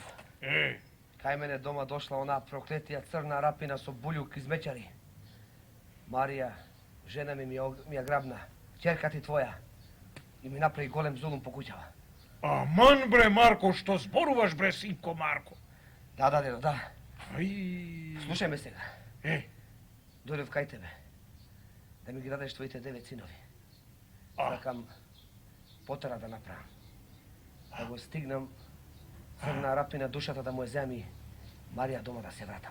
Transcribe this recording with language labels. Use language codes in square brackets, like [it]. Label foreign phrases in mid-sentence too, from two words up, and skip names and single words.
[mk] Кај мене дома дошла она проклетија црна рапина со булјук измечари. Марија, жена ми ја грабна. Ќерка ти твоја. И ми направи голем зулум по куќава. Аман, бре, Марко, што зборуваш, бре, синко Марко? Да, дедо, да. Ај, Слушай ме сега. Дојдев кај тебе. Да ми ги дадеш твоите 9 синови. А. Сакам потера да направам. Да го стигнам Црна Арапина душата да му ја земи Марија дома да се вратам.